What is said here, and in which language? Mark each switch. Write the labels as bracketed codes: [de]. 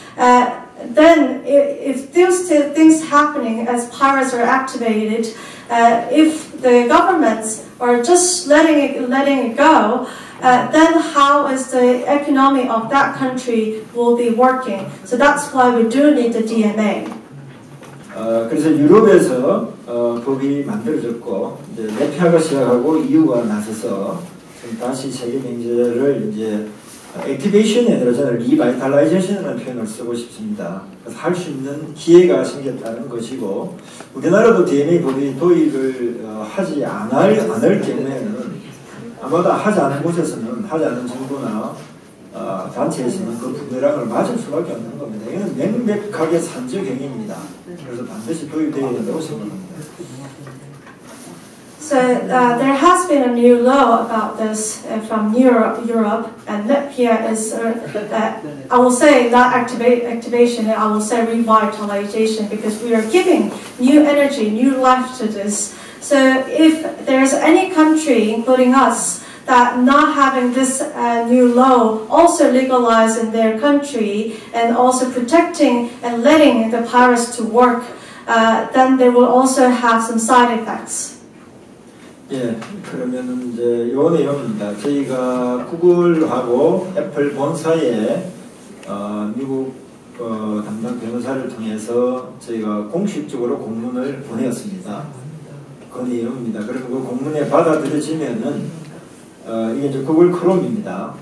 [en] Then, if those things happening as pirates are activated, if the governments are just letting it go, then how is the economy of that country will be working? So that's why we do need the DMA. [ko] 그래서 유럽에서 법이 만들어졌고 이제 네피아가 시작하고 EU가 나서서 다시 세계 경제를 이제 액티베이션이 아니라 저는 리바이탈라이제이션이라는 표현을 쓰고 싶습니다. 그래서 할 수 있는 기회가 생겼다는 것이고 우리나라도 DMA 법이 도입을 하지 않을 경우에는 아마도 하지 않은 곳에서는 하지 않은 정부나 단체에서는 그 부메랑을 맞을 수밖에 없는 겁니다. 이건 명백하게 산적 행위입니다. 그래서 반드시 도입되어야 된다고 생각합니다. [en] So there has been a new law about this from Europe, and NEPIA is, I will say not activation, I will say revitalization, because we are giving new energy, new life to this. So if there's any country, including us, that not having this new law also legalized in their country and also protecting and letting the pirates to work, then they will also have some side effects. [ko] 예, 그러면은 이제 요 내용입니다. 저희가 구글하고 애플 본사에 미국 담당 변호사를 통해서 저희가 공식적으로 공문을 보내었습니다. 그 내용입니다. 그리고 그 공문에 받아들여지면은 이게 이제 구글 크롬입니다.